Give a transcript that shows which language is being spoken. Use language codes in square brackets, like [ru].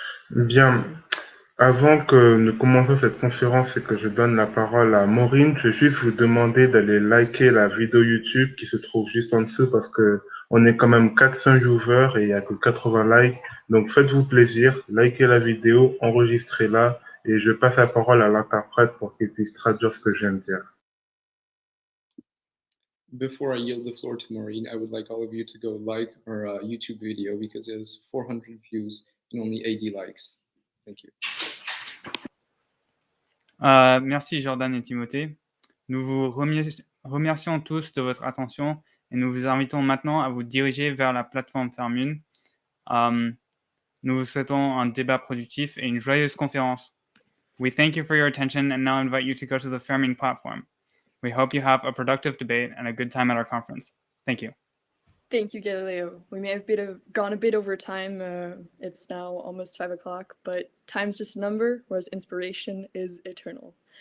[fr] Bien, avant que nous commencions cette conférence et que je donne la parole à Maureen, je vais juste vous demander d'aller liker la vidéo YouTube qui se trouve juste en dessous parce que on est quand même 400 viewers et il n'y a que 80 likes. Donc faites-vous plaisir, likez la vidéo, enregistrez-la et je passe la parole à l'interprète pour qu'il puisse traduire ce que je viens de dire. [en] Before I yield the floor to Maureen, I would like all of you to go like our YouTube video because it has 400 views and only 80 likes. Thank you. [fr] Merci Jordan et Timothée. Nous vous remercions tous de votre attention et nous vous invitons maintenant à vous diriger vers la plateforme FerMUN. Nous vous souhaitons un débat productif et une joyeuse conférence. [en] We thank you for your attention and now invite you to go to the FerMUN platform. We hope you have a productive debate and a good time at our conference. Thank you. Thank you, Galileo. We may have gone a bit over time. It's now almost 5 o'clock, but time's just a number, whereas inspiration is eternal.